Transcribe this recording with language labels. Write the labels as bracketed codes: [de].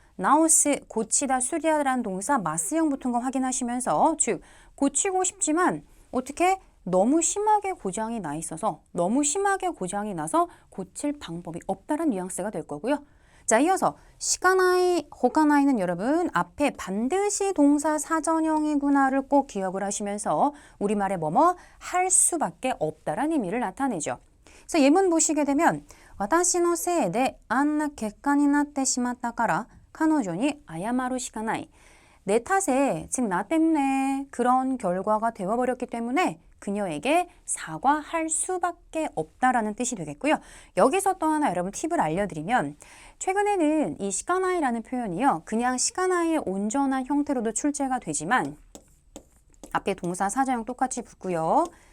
[ko] 나오스 고치다 수리하다라는 동사 마스형 붙은 거 확인하시면서 즉 고치고 싶지만 어떻게 너무 심하게 고장이 나 있어서 너무 심하게 고장이 나서 고칠 방법이 없다는 뉘앙스가 될 거고요. 자, 이어서 시카나이, 호카나이는 여러분 앞에 반드시 동사 사전형이구나를 꼭 기억을 하시면서 우리말에 뭐뭐 할 수밖에 없다라는 의미를 나타내죠. [ja] 그래서 예문 보시게 되면 私のせいであんな結果になってしまったから彼女に謝るしかない. [ko] 내 탓에, 즉 나 때문에 그런 결과가 되어버렸기 때문에 그녀에게 사과할 수밖에 없다라는 뜻이 되겠고요. 여기서 또 하나 여러분 팁을 알려드리면 최근에는 이 시카나이라는 표현이요. 그냥 시카나이의 온전한 형태로도 출제가 되지만 앞에 동사 사자형 똑같이 붙고요.